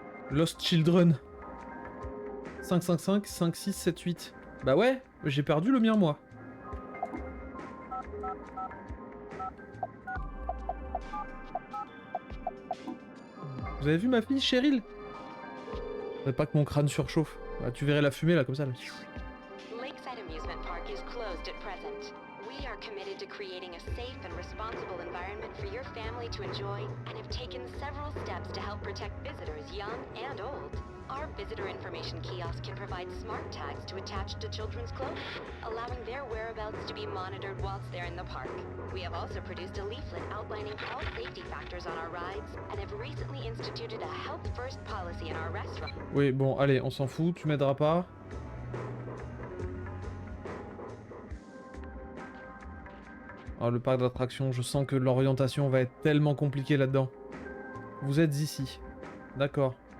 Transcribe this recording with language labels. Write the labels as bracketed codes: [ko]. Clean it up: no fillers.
[en] Lost Children. 5-5-5, 5-6, 7-8. [fr] Bah ouais, j'ai perdu le mien moi. Vous avez vu ma fille, Cheryl? Faudrait pas que mon crâne surchauffe. Bah, tu verrais la fumée là, comme ça. Là. [en] Lakeside Amusement Park is closed at present. We are committed to creating a safe and responsible environment for your family to enjoy and have taken several steps to help protect visitors young and old. Our visitor information kiosk can provide smart tags to attach to children's clothing, allowing their whereabouts to be monitored whilst they're in the park. We have also produced a leaflet outlining all safety factors on our rides and have recently instituted a health first policy in our restaurant. [fr] Oui, bon, allez, on s'en fout, tu m'aideras pas. Alors, le parc d'attractions, je sens que l'orientation va être tellement compliquée là-dedans. Vous êtes ici. D'accord.